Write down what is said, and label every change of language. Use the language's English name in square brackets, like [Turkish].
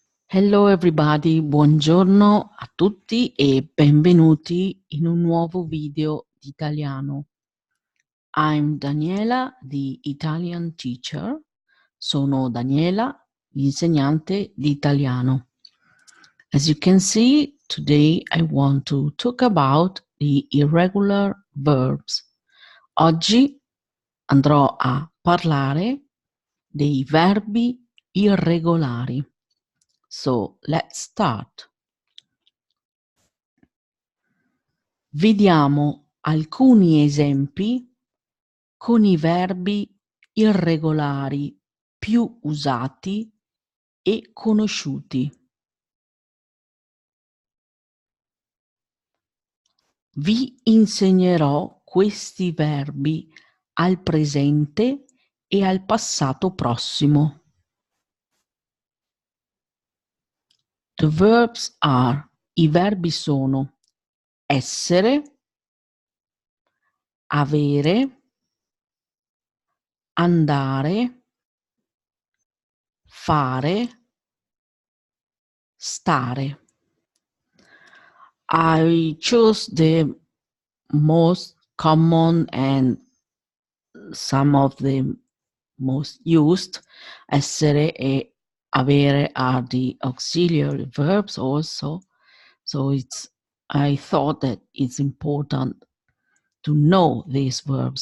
[English] Hello everybody, [Italian] buongiorno a tutti e benvenuti in un nuovo video di italiano. [English] I'm Daniela, the Italian teacher. [Italian] Sono Daniela, l'insegnante di italiano. [English] As you can see, today I want to talk about the irregular verbs. [Italian] Oggi andrò a parlare dei verbi irregolari. [English] So, let's start. [Italian] Vediamo alcuni esempi con i verbi irregolari più usati e conosciuti. Vi insegnerò questi verbi al presente e al passato prossimo. [English] The verbs are, [Italian] i verbi sono essere, avere, andare, fare, stare. [English] I chose the most common and some of the most used. Essere e avere are the auxiliary verbs also. So I thought that it's important to know these verbs.